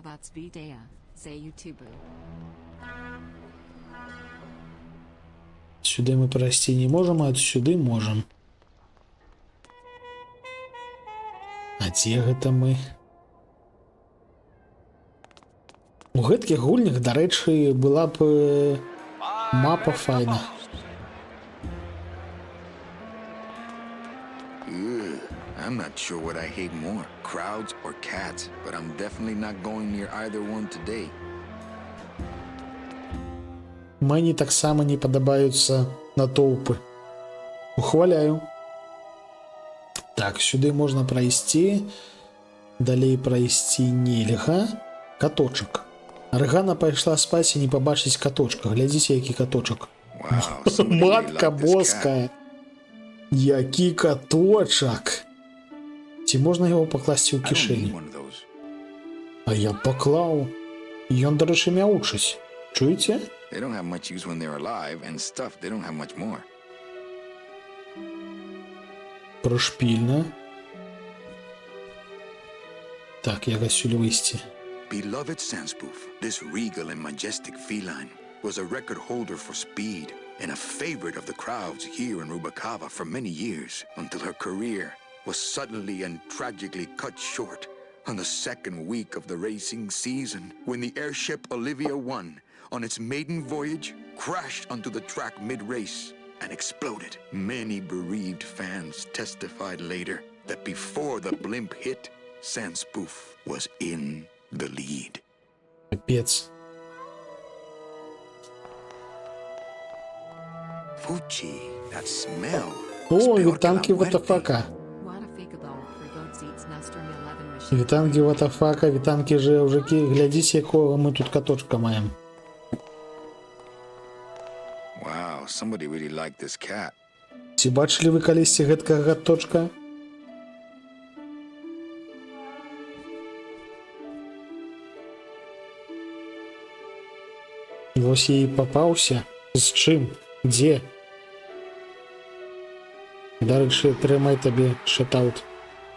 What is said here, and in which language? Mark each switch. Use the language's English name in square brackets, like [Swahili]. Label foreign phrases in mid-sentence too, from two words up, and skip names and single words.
[Belarusian] Сюды мы прайсці не можам, а сюды можам. А дзе гэта мы? У гэткіх гульнях, дарэчы, была б мапа файна. [English] I'm not sure what I hate more, crowds or cats, but I'm definitely not going near either one today. [Belarusian] Мені таксама не падабаюцца натоўпы. Ухваляю. Так, сюды можна прайсці. Далей прайсці нельга. Каточак. Аргана пайшла спаць і не пабачыць каточка. Глядзіце, які каточак. [English] Wow, somebody really [Belarusian] Матка [English] liked this cat. [Belarusian] боская. Які каточак. Ці можна яго пакласці ў [English] I don't need [Belarusian] кішэні? [English] one of those. [Belarusian] А я паклаў. І ён, дарэчы, мяучыць. Чуеце? [English] They don't have much use when they're alive, and stuff, they don't have much more. [Belarusian] Прошпільна. Так, як адсюль выйсці? [English] Beloved Sandspoof, this regal and majestic feline, was a record holder for speed and a favorite of the crowds here in Rubacava for many years, until her career was suddenly and tragically cut short on the second week of the racing season, when the airship Olivia 1, on its maiden voyage, crashed onto the track mid-race and exploded. Many bereaved fans testified later that before the blimp hit, Sandspoof was in the lead. [Belarusian] Капец. [English] Fuchi, that smell. О, [Spanish] It's peor que la [Belarusian] вітанки [Spanish] muerte. [English] ВТФ. [Belarusian] Вітанки ВТФ, вітанки жевжики. [Ukrainian] Глядіть, якого ми тут каточка маємо. [English] Wow, somebody really liked this cat. [Belarusian] Ці бачили ви калісьці гэткага каточка? Вось я і папаўся. З чым? Дзе? Дарэчы, трымай табе шатаут.